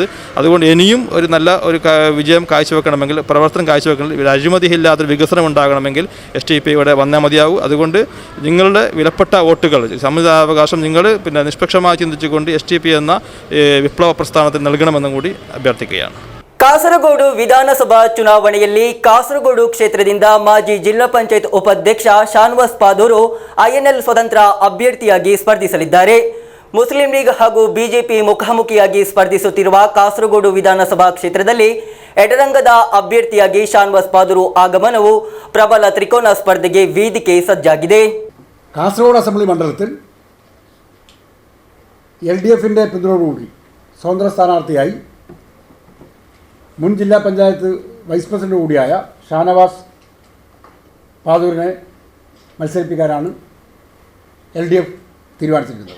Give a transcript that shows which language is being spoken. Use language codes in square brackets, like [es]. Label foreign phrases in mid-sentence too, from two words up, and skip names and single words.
[ml] അതുകൊണ്ട് ഇനിയും ഒരു നല്ല വിജയം കാഴ്ചവെക്കണമെങ്കിൽ പ്രവർത്തനം കാഴ്ചവെക്കണമെങ്കിൽ അഴിമതിയില്ലാത്തൊരു വികസനം ഉണ്ടാകണമെങ്കിൽ SDPI ഇവിടെ വന്നാൽ മതിയാവും. അതുകൊണ്ട് നിങ്ങളുടെ വിലപ്പെട്ട വോട്ടുകൾ സമ്മതിദാനാവകാശം നിങ്ങൾ നിഷ്പക്ഷമായി ചിന്തിച്ചുകൊണ്ട് SDPI എന്ന വിപ്ലവ പ്രസ്ഥാനത്തിന് നൽകണമെന്നും കൂടി അഭ്യർത്ഥിക്കുകയാണ്. [kn] ಕಾಸರಗೋಡು ವಿಧಾನಸಭಾ ಚುನಾವಣೆಯಲ್ಲಿ ಕಾಸರಗೋಡು ಕ್ಷೇತ್ರದಿಂದ ಮಾಜಿ ಜಿಲ್ಲಾ ಪಂಚಾಯತ್ ಉಪಾಧ್ಯಕ್ಷ ಶಾನವಾಸ್ ಪಾದೂರು INL ಸ್ವತಂತ್ರ ಅಭ್ಯರ್ಥಿಯಾಗಿ ಸ್ಪರ್ಧಿಸಲಿದ್ದಾರೆ. ಮುಸ್ಲಿಂ ಲೀಗ್ ಹಾಗೂ ಬಿಜೆಪಿ ಮುಖಾಮುಖಿಯಾಗಿ ಸ್ಪರ್ಧಿಸುತ್ತಿರುವ ಕಾಸರಗೋಡು ವಿಧಾನಸಭಾ ಕ್ಷೇತ್ರದಲ್ಲಿ ಎಡರಂಗದ ಅಭ್ಯರ್ಥಿಯಾಗಿ ഷാനവാസ് പാദൂർ ಆಗಮನವು ಪ್ರಬಲ ತ್ರಿಕೋನ ಸ್ಪರ್ಧೆಗೆ ವೇದಿಕೆ ಸಜ್ಜಾಗಿದೆ. [ml] കാസർഗോഡ് അസംബ്ലി മണ്ഡലത്തിൽ LDFിൻ്റെ പിന്തുണയോടുകൂടി സ്വതന്ത്ര സ്ഥാനാർത്ഥിയായി മുൻ ജില്ലാ പഞ്ചായത്ത് വൈസ് പ്രസിഡന്റ് കൂടിയായ ഷാനവാസ് പാദൂരിനെ മത്സരിപ്പിക്കാനാണ് LDF തീരുമാനിച്ചിരിക്കുന്നത്.